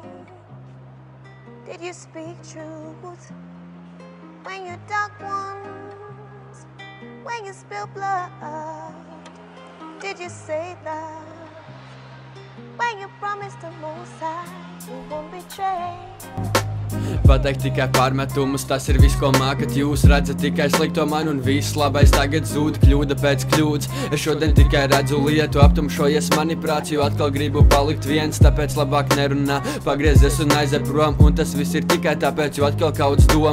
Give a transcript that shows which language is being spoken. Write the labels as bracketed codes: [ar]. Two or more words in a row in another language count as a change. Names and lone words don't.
[en] Did you speak truth? When you dug wounds, when you spilled blood, did you say love? When you promised the Most High, you won't betray. [lv] Pateikt tikai pārmetumus, tas ir viss, ko mākat jūs. Redzat tikai slikto man un viss labais tagad zūd, kļūda pēc kļūdas. Es šodien tikai redzu lietu, aptumšojies manipulāciju, atkal gribu palikt viens, tāpēc labāk nerunā. Pagriezies un aiziet prom, un tas viss ir tikai tāpēc, jo atkal kauts doma.